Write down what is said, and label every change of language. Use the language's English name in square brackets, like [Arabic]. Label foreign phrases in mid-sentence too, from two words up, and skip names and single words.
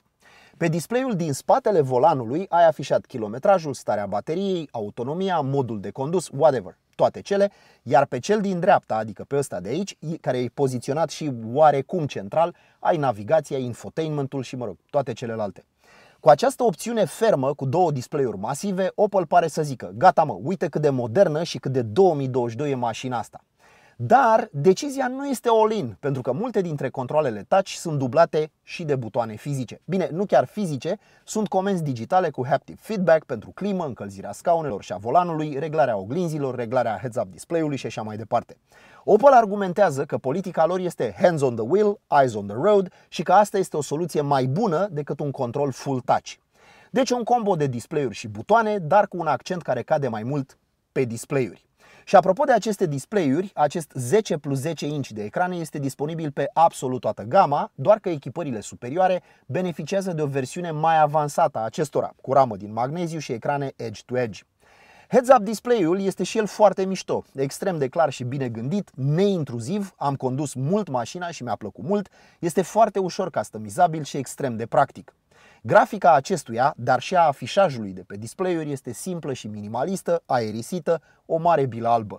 [Romanian] Pe display-ul din spatele volanului ai afișat kilometrajul, starea bateriei, autonomia, modul de condus, whatever, toate cele, iar pe cel din dreapta, adică pe ăsta de aici, care e poziționat și oarecum central, ai navigația, infotainmentul și, mă rog, toate celelalte. Cu această opțiune fermă, cu două display-uri masive, Opel pare să zică: gata mă, uite cât de modernă și cât de 2022 e mașina asta. Dar decizia nu este all-in, pentru că multe dintre controlele touch sunt dublate și de butoane fizice. Bine, nu chiar fizice, sunt comenzi digitale cu [English] haptic feedback [Romanian] pentru climă, încălzirea scaunelor și a volanului, reglarea oglinzilor, reglarea heads-up display-ului și așa mai departe. Opel argumentează că politica lor este [English] hands on the wheel, eyes on the road [Romanian] și că asta este o soluție mai bună decât un control [English] full touch. [Romanian] Deci un combo de display-uri și butoane, dar cu un accent care cade mai mult pe display-uri. Și apropo de aceste display-uri, acest 10 plus 10 inch de ecrane este disponibil pe absolut toată gama, doar că echipările superioare beneficiază de o versiune mai avansată a acestora, cu ramă din magneziu și ecrane edge-to-edge. Heads-up display-ul este și el foarte mișto, extrem de clar și bine gândit, neintruziv, am condus mult mașina și mi-a plăcut mult, este foarte ușor customizabil și extrem de practic. Grafica acestuia, dar și a afișajului de pe display-uri este simplă și minimalistă, aerisită, o mare bilă albă.